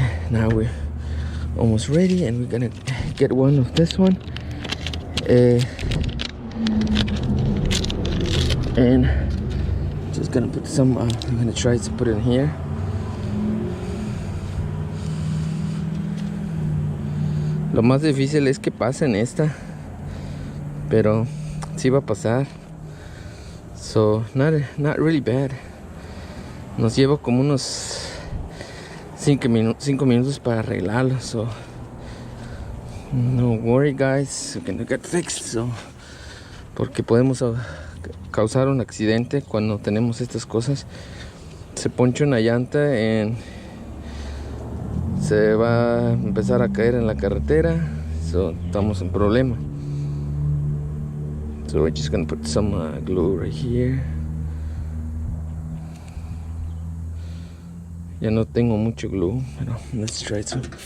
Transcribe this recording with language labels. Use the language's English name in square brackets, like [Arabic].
[English] Now we're almost ready, and we're gonna get one of this one. And just gonna put some, I'm gonna try to put it in here. [Spanish] Lo más difícil es que pase en esta, pero sí va a pasar. So not really bad. Nos lleva como unos 5 minutos para arreglarlo. [English] So no worry guys, we can get fixed. [Spanish] So, porque podemos causar un accidente cuando tenemos estas cosas. Se poncha una llanta y se va a empezar a caer en la carretera, so estamos en problema. [English] So we're just gonna put some glue right here. [Spanish] Ya no tengo mucho glue, pero let's try to.